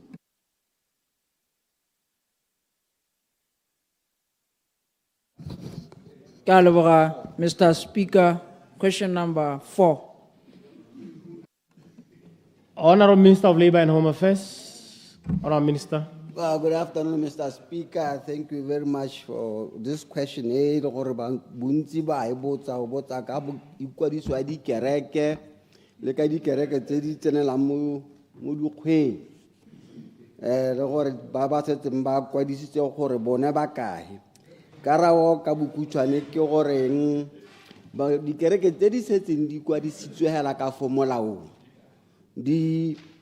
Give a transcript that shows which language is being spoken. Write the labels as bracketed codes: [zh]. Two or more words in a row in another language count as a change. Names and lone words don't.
[en] Mr. Speaker, question number 4. Honorable Minister of Labor and Home Affairs. Honorable Minister. Good afternoon, Mr. Speaker. Thank you very much for this question. [tn] Bunzi ba ibotsa obotsa ka ikwadiswa di kereke le ka di kereke tse di tsenela mo dikgweng. Le gore ba ba setseng ba kwadisitse gore bone ba kae. Karao ka bokutshwane ke goreng ba di kereke tse di setseng di kwadisitswe hela ka fo molaong di